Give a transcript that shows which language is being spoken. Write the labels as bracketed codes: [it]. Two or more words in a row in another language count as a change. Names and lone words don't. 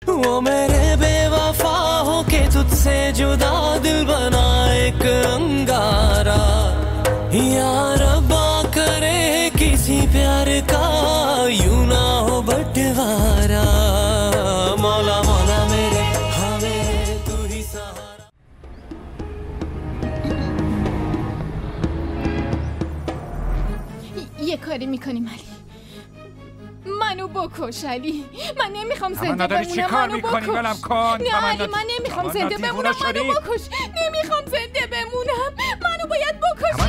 [hi] वो मेरे बेवफा हो के तुझसे जुदा दिल बना एक अंगारा या रब्बा करे किसी प्यार का यूं ना हो बंटवारा मौला मौला मेरे हाँ मेरे तू ही सहारा [fa] یه کاری میکنیم علی منو بکش علی من نمیخوام زنده بمونم نداری چی کار میکنی ولم کن نه علی من نمیخوام زنده بمونم منو بکش نمیخوام زنده بمونم منو باید بکشی